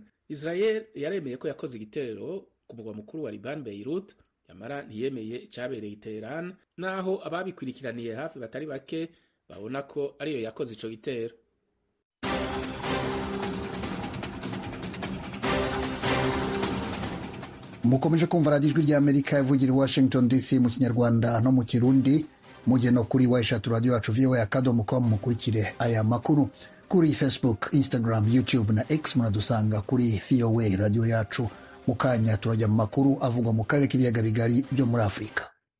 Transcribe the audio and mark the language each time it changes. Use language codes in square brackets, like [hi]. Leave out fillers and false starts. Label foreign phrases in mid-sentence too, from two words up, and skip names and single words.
[rn] Israel yaremeye ko yakoze igitero ku mugwa mukuru wa Liban Beirut, yamara ntiyemeye icabereye i Tehran, naho ababikurikiraniye hafi batari bake babona ko ariyo yakoze ico gitero. [rw] Mukomeje kumva radiyo ijwi ry'Amerika ivugira i Washington DC mu Kinyarwanda no mu Kirundi. Mujye no kuri wayishatu radiyo yacu voa.com mukurikire aya makuru. Kuri Facebook, Instagram, YouTube na X munadusanga kuri VOA radiyo yacu. Mu kanya turajya mu makuru avugwa mu karere k'ibiyaga bigari byo muri Afurika.